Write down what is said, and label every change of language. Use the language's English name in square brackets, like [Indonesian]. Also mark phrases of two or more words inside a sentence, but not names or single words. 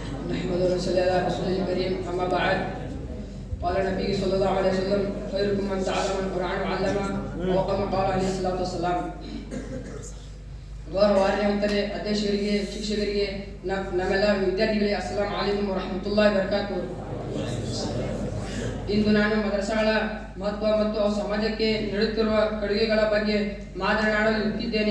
[Arabic] نحمده ونصلي على رسوله الكريم أما بعد قال النبي صلى الله عليه وسلم خيركم من تعلم القرآن وعلمه وكما قال عليه الصلاة والسلام. [Kannada] ಗೌರವಾನ್ವಿತರೆ ಅಧ್ಯಕ್ಷರಿಗೆ, ಶಿಕ್ಷಕರಿಗೆ, ನಮ್ಮೆಲ್ಲ ವಿದ್ಯಾರ್ಥಿಗಳಿಗೆ [Arabic] السلام عليكم ورحمة الله وبركاته. [Kannada] ಇಂದು ನಾನು ಮದರಸಾಗಳ ಮಹತ್ವ ಮತ್ತು ಅವು ಸಮಾಜಕ್ಕೆ ನೀಡುತ್ತಿರುವ ಕೊಡುಗೆಗಳ ಬಗ್ಗೆ ಮಾತನಾಡಲು ಇಟ್ಟಿದ್ದೇನೆ.